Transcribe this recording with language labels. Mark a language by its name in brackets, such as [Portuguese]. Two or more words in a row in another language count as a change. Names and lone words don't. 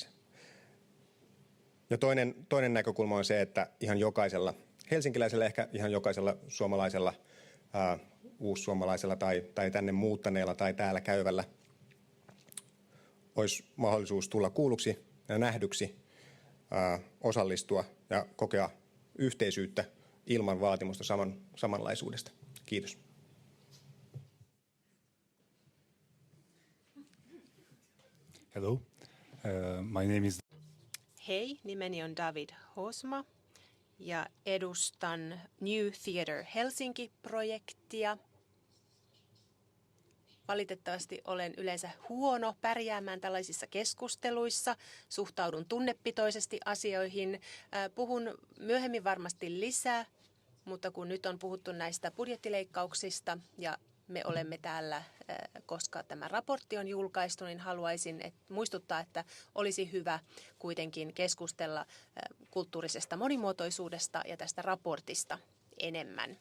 [Finnish] Ja toinen näkökulma on se, että ihan jokaisella helsinkiläisellä, ehkä ihan jokaisella suomalaisella, uussuomalaisella tai tänne muuttaneella tai täällä käyvällä olisi mahdollisuus tulla kuulluksi ja nähdyksi, osallistua ja kokea yhteisyyttä ilman vaatimusta samanlaisuudesta. Kiitos. [English] Hello, my name is... [Finnish] Hei, nimeni on David Hosma ja edustan New Theatre Helsinki-projektia. Valitettavasti olen yleensä huono pärjäämään tällaisissa keskusteluissa. Suhtaudun tunnepitoisesti asioihin. Puhun myöhemmin varmasti lisää, mutta kun nyt on puhuttu näistä budjettileikkauksista ja me olemme täällä, koska tämä raportti on julkaistu, niin haluaisin muistuttaa, että olisi hyvä kuitenkin keskustella kulttuurisesta monimuotoisuudesta ja tästä raportista enemmän.